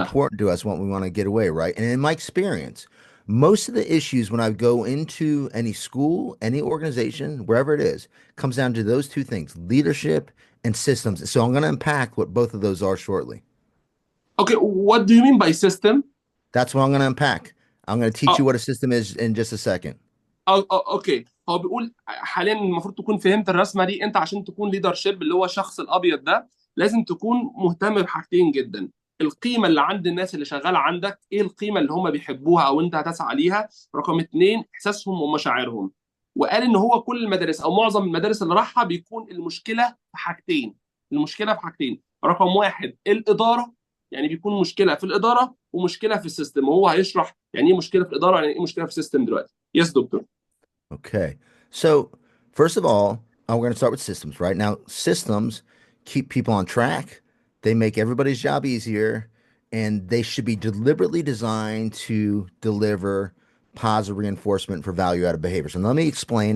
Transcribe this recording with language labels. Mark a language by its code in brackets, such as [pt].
[en] important to us, what we want to get away, right? And in my experience, most of the issues when I go into any school, any organization, wherever it is, comes down to those two things, leadership and systems. So I'm going to unpack what both of those are shortly. Okay, what do you mean by system? That's what I'm going to unpack. I'm going to teach you Oh, what a system is in just a second. [ar] اوكي، هو بيقول حاليا المفروض تكون فهمت الرسمه دي. انت عشان تكون ليدر شيب اللي هو الشخص الابيض ده لازم تكون مهتم بحاجتين جدا: القيمه اللي عند الناس اللي شغاله عندك، ايه القيمه اللي هم بيحبوها او انت هتسعى ليها. رقم 2، احساسهم ومشاعرهم. وقال ان هو كل المدارس او معظم المدارس اللي راحها بيكون المشكله في حاجتين. المشكله في حاجتين، رقم واحد الاداره، يعني بيكون مشكله في الاداره ومشكله في السيستم، وهو هيشرح يعني ايه مشكله في الاداره يعني ايه مشكله في السيستم دلوقتي. [en] Yes doctor. Okay. So, first of all, we're going to start with systems, right? Now, systems keep people on track. They make everybody's job easier, and they should be deliberately designed to deliver positive reinforcement for value-added behavior. So let me explain.